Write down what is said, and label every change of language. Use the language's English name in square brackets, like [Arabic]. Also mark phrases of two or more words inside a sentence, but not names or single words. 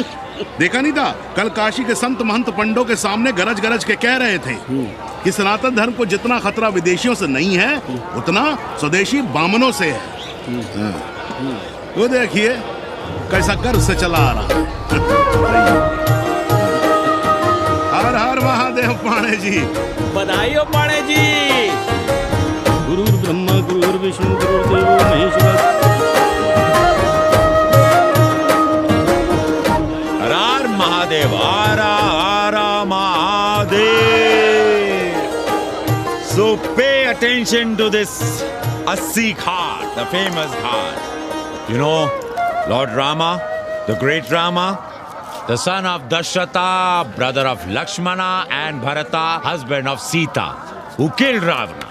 [Hindi] देखा नहीं था कल काशी के संत महंत पंडों के सामने गरज गरज के कह रहे थे कि सनातन धर्म को जितना खतरा विदेशियों से नहीं है उतना स्वदेशी बामनों से है। वो देखिए कैसा गर्व से चला आ रहा। हर हर महादेव पाणे जी। बधाई हो पाणे जी। [Sanskrit] गुरुर् ब्रह्मा गुरुर्विष्णु गुरुर्देवो महेश्वर। [Hindi] हर हर महादेव, हर हर महादेव। [English] So pay attention to this Assi Ghat, the famous ghat. You know, Lord Rama, the great Rama, the son of Dasharatha, brother of Lakshmana, and Bharata, husband of Sita, who killed Ravana.